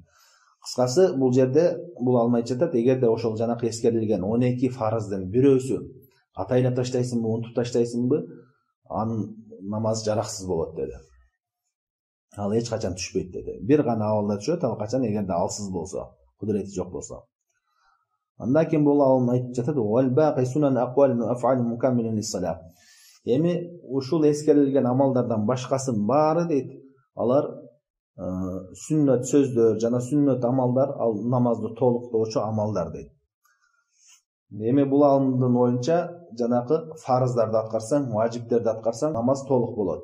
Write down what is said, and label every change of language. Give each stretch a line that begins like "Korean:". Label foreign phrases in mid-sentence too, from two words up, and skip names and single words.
Kyrgyz: Кыскасы бул жерде бул алмай жатат. Эгерде ошол жанакы эскерилген 12 фарыздын бирөөсү атайлап таштайсыңбы, унутуп таштайсыңбы, анын намаз жараксыз болот деди. Ал эч качан түшпөйт деди. Бир гана абалда түшөт, ал качан эгерде алсыз болсо, кудурети жок болсо. Андан кийин бул алым айтып жатат:
Arabic: "والباقي سنن أقوال أفعال مكمل للصلاة."
Kyrgyz: Эми ушул эскерилген амалдардан башкасын баары дейт, алар сүннөт сөздөр жана сүннөт амалдар, ал намазды толуктоочу амалдар дейт. Эми бул алымдын оюнча жанакы фарыздарды аткарсаң, важиптерди аткарсаң, намаз толук болот.